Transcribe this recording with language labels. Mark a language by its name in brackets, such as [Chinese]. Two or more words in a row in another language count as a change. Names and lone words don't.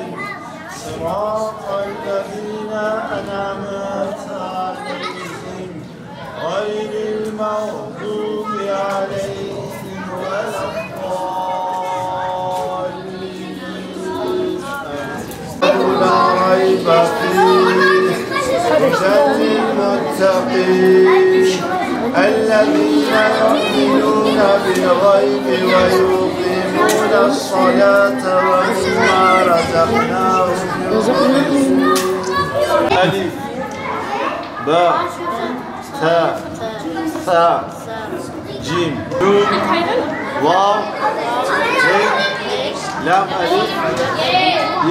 [Arabic] صراط الذين أنعمت عليهم. غير المغضوب عليهم ولا الضالين. لا ريب فيه. للمتقين الذين يؤمنون بالغيب ويقيمون الصلاة ومما رزقناهم ينفقون. ألف باء تاء ثاء جيم نون واو لام ألف ي